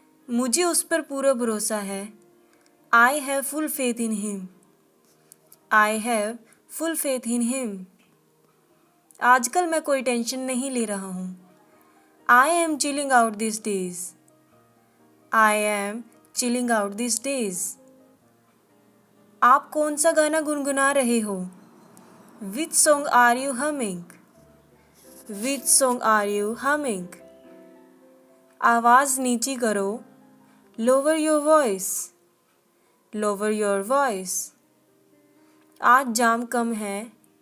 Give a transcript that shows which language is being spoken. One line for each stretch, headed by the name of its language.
Hindi: मुझे उस पर पूरा भरोसा है.
English: I have full faith in him. I have full faith in him.
Hindi: आजकल मैं कोई टेंशन नहीं ले रहा हूँ.
English: I am chilling out these days. I am chilling out these days.
Hindi: आप कौन सा गाना गुनगुना रहे हो?
English: Which song are you humming? Which song are you humming?
Hindi: आवाज़ नीची करो.
English: Lower your voice. Lower your voice.
Hindi: आज जाम कम है.